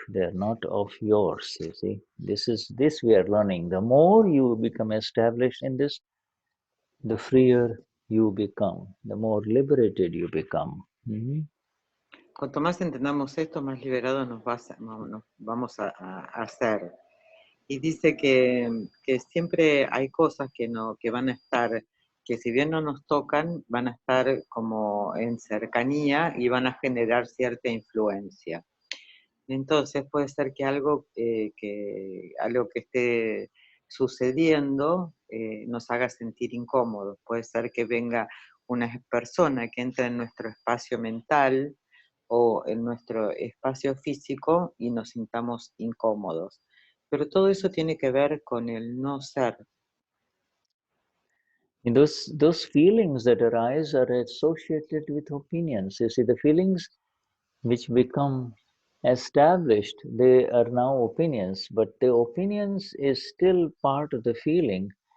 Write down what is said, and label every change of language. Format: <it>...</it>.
<en>They are not of yours, you see. This we are learning. The more you become established in this, the freer you become, the more liberated you become.</en> <es>Cuanto más entendamos esto, más liberados nos vamos a hacer. Y dice que siempre hay cosas que van a estar, que si bien no nos tocan, van a estar como en cercanía y van a generar cierta influencia. Entonces puede ser que algo que esté sucediendo nos haga sentir incómodos. Puede ser que venga una persona que entre en nuestro espacio mental o en nuestro espacio físico y nos sintamos incómodos. Pero todo eso tiene que ver con el no ser.</es> <en>And those feelings that arise are associated with opinions. You see, the feelings which become established, they are now opinions, but the opinions is still part of the feeling.</en>